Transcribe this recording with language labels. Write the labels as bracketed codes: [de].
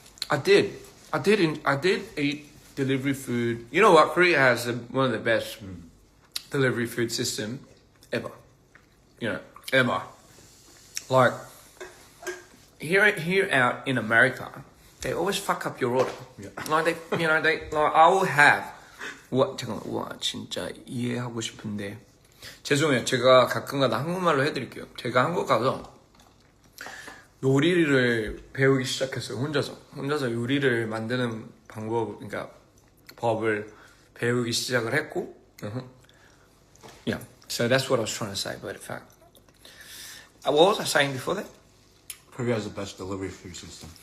[en] I did eat delivery food. You know what? Korea has one of the best delivery food system ever. You know, ever. Like here out in America, they always fuck up your order. Yeah. Like I will have [ko] 잠깐만, 와 진짜 이해하고 싶은데 죄송해요. 제가 가끔가다 한국말로 해드릴게요. 제가 한국 가서 요리를 배우기 시작했어요. 혼자서 요리를 만드는 방법, 그러니까 법을 배우기 시작을 했고, yeah. [en] So that's what I was trying to say. But in fact, what was I saying before that? Korea has the best delivery food system.